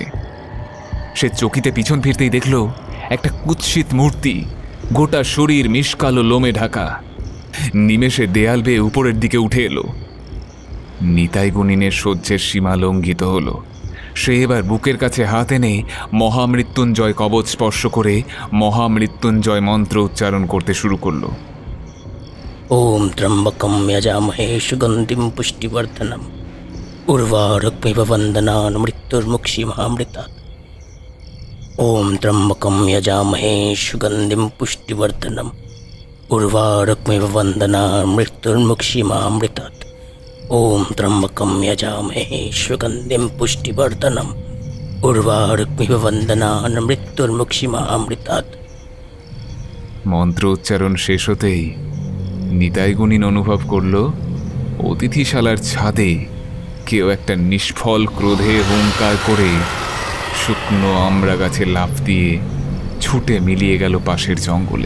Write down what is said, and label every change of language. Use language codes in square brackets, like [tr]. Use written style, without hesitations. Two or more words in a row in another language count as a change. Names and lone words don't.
[bn] সে চকিতে পিছন ফিরতেই দেখল একটা কুৎসিত মূর্তি, গোটা শরীর মিশকালো লোমে ঢাকা, নিমেষে দেয়াল বেয়ে উপরের দিকে উঠে এলো। নিতাই গুণিনের সহ্যের সীমা লঙ্ঘিত হলো। সে এবার বুকের কাছে হাত এনে মহামৃত্যুঞ্জয় কবচ স্পর্শ করে মহামৃত্যুঞ্জয় মন্ত্র উচ্চারণ করতে শুরু করল। [sa] ওম ত্রম্বকম যজামহে সুগন্ধিম পুষ্টিবর্ধনম উর্বারুকমিব বন্দনান মৃত্যুর্মুক্ষীমামৃতাৎ। ওম ত্রম্বকম যজামহে সুগন্ধিম পুষ্টিবর্ধনম উর্বারুকমিব বন্দনান মৃত্যুর্মুক্ষীমামৃতাৎ। ওম ত্রম্বকম যজামহে সুগন্ধিম পুষ্টিবর্ধনম উর্বারুকমিব বন্দনান মৃত্যুর্মুক্ষীমামৃতাৎ। [bn] মন্ত্র উচ্চারণ শেষ হতেই নিতাই গুণিন অনুভব করল অতিথিশালার ছাদে কেউ একটা নিষ্ফল ক্রোধে হুঙ্কার করে শুকনো আমড়া গাছে লাফ দিয়ে ছুটে মিলিয়ে গেল পাশের জঙ্গলে।